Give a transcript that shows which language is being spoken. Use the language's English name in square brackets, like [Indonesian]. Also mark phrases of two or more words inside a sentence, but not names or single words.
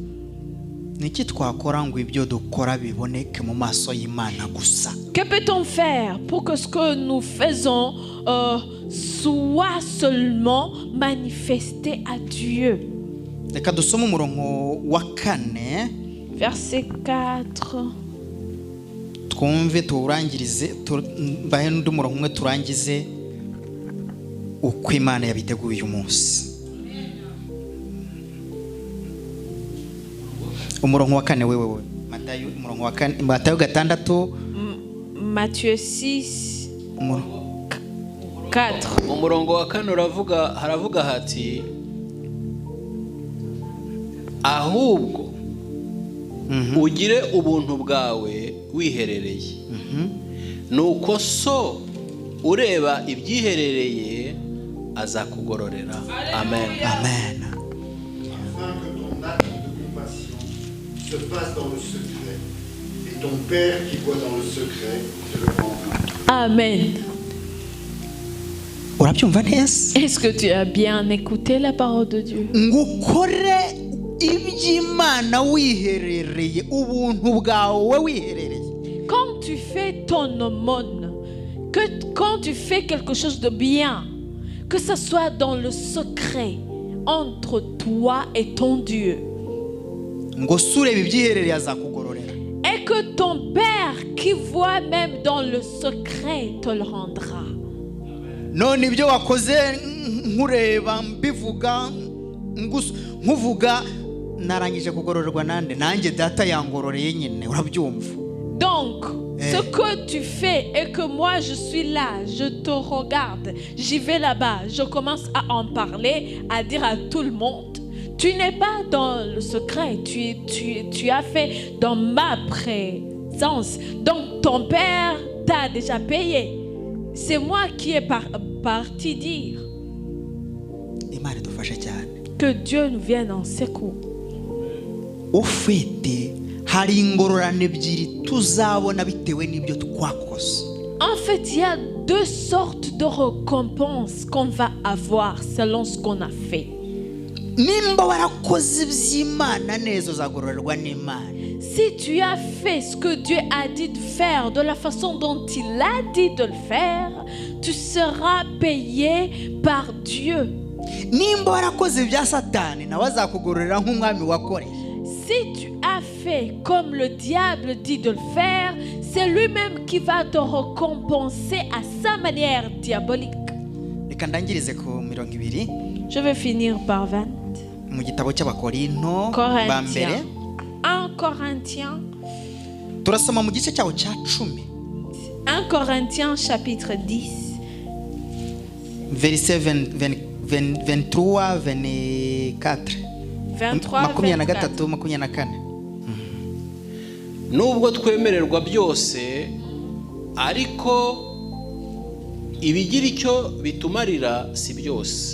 [French] Que peut-on faire pour que ce que nous faisons soit seulement manifesté à Dieu? Verset 4. [Kinyarwanda] twumve tuwurangirize mbahe n'undi murongo umwe turangize uko Imana yabiteguye uyu munsi. Umurongo wa 4 wewe Matayo, umurongo wa 4 Matayo 6. [French] Matthieu 6, 4. [Kinyarwanda] umurongo wa 4 haravuga hati ahubwo ugire ubuntu bwawe wiherereye, nuko so ureba ibyiherereye azakugororera. Amen. Amen. [French] Afin que ton acte de compassion se fasse dans le secret, et ton Père qui voit dans le secret te le rendra. Amen. [Kinyarwanda] Urabyumva neza? [French] Est-ce que tu as bien écouté la parole de Dieu? [Kinyarwanda] Ngukore iby'Imana wiherereye, ubuntu bwawe wiherereye. [French] Quand tu fais ton aumône, quand tu fais quelque chose de bien, que ce soit dans le secret entre toi et ton Dieu, [Kinyarwanda] Ngo sureba ibyiherereye azakugororera. [French] et que ton Père qui voit même dans le secret te le rendra. [Kinyarwanda] None ibyo wakoze nkureba mbivuga nkuvuga narangije kugororerwa nande, nanjye data yangororeye nyine. Urabyumva? [French] Donc, ce que tu fais et que moi je suis là, je te regarde, j'y vais là-bas, je commence à en parler, à dire à tout le monde, tu n'es pas dans le secret, tu as fait dans ma présence. Donc ton Père t'a déjà payé. C'est moi qui est parti dire. [Kinyarwanda] Imana idufashe cyane. [French] Que Dieu nous vienne en secours. [Kinyarwanda] Ufite hari ingororano ebyiri tuzabona bitewe n'ibyo twakoze. [French] En fait, il y a deux sortes de récompenses qu'on va avoir selon ce qu'on a fait. [Kinyarwanda] Nimba warakoze iby'Imana neza uzagororerwa n'Imana. [French] Si tu as fait ce que Dieu a dit de faire de la façon dont il a dit de le faire, tu seras payé par Dieu. [Kinyarwanda] Nimba warakoze ibya Satani nawe azakugororera nk'umwami wakoreye. [French] Si tu as fait comme le diable dit de le faire, c'est lui-même qui va te récompenser à sa manière diabolique. [Kinyarwanda] Reka ndangirize ku 20 [French] Je vais finir par 20. [Kinyarwanda] mu gitabo cy'Abakorinto ba mbere. [French] 1 Corinthiens. [Kinyarwanda] Turasoma mu gice cyawo cya 10. [French] 1 Corinthiens chapitre 10. Verset 23, 24. 23, 24. 24. [Kinyarwanda] Nubwo twemererwa byose ariko ibigira icyo bitumarira si byose.